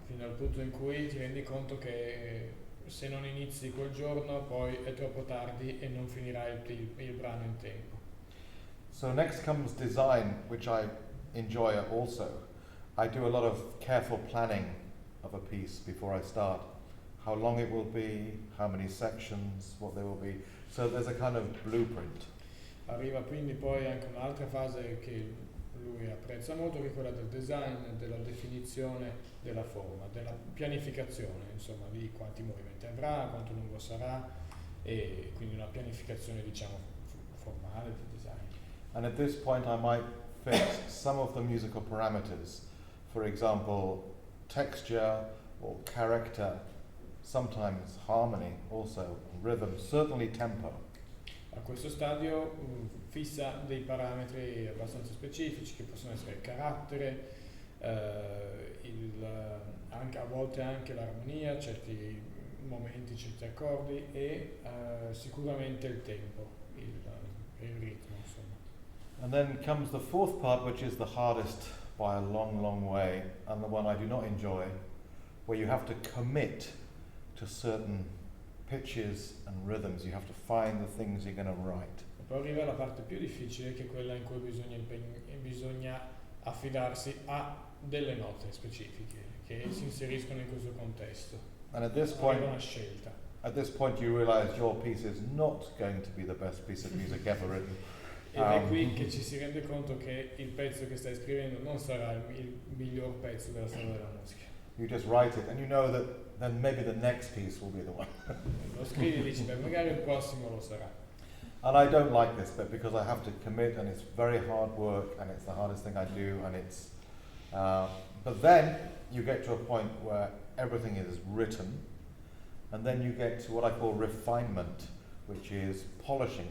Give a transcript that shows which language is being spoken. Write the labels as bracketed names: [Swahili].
[Italian] Fino al punto in cui ti rendi conto che se non inizi quel giorno poi è troppo tardi e non finirai il brano in tempo. [English] So next comes design, which I enjoy also. I do a lot of careful planning of a piece before I start. How long it will be, how many sections, what they will be. So there's a kind of blueprint. [Italian] Arriva quindi poi anche un'altra fase che lui apprezza molto, che è quella del design, della definizione della forma, della pianificazione, insomma, di quanti movimenti avrà, quanto lungo sarà, e quindi una pianificazione, diciamo, formale di design. [English] And at this point I might fix some of the musical parameters. For example, texture or character, sometimes harmony also, rhythm, certainly tempo. [Italian] A questo stadio fissa dei parametri abbastanza specifici che possono essere il carattere, anche, a volte anche l'armonia, certi momenti, certi accordi e sicuramente il tempo, il ritmo, insomma. [English] And then comes the fourth part, which is the hardest by a long, long way, and the one I do not enjoy, where you have to commit to certain pitches and rhythms. You have to find the things you're going to write. [Italian] E poi arriva la parte più difficile, che è quella in cui bisogna affidarsi a delle note specifiche che si inseriscono in questo contesto. [English] And at this [Italian] Arriva [English] point, [Italian] una scelta. [English] at this point, you realize your piece is not going to be the best piece of music ever written. [Italian] Ed è qui che ci si rende conto che il pezzo che stai scrivendo non sarà il miglior pezzo della storia della musica. [English] You just write it, and you know that then maybe the next piece will be the one. [Italian] Lo scrivi e dici, beh, magari il prossimo lo sarà. [English] And I don't like this bit because I have to commit, and it's very hard work, and it's the hardest thing I do, and it's. But then you get to a point where everything is written, and then you get to what I call refinement, which is polishing.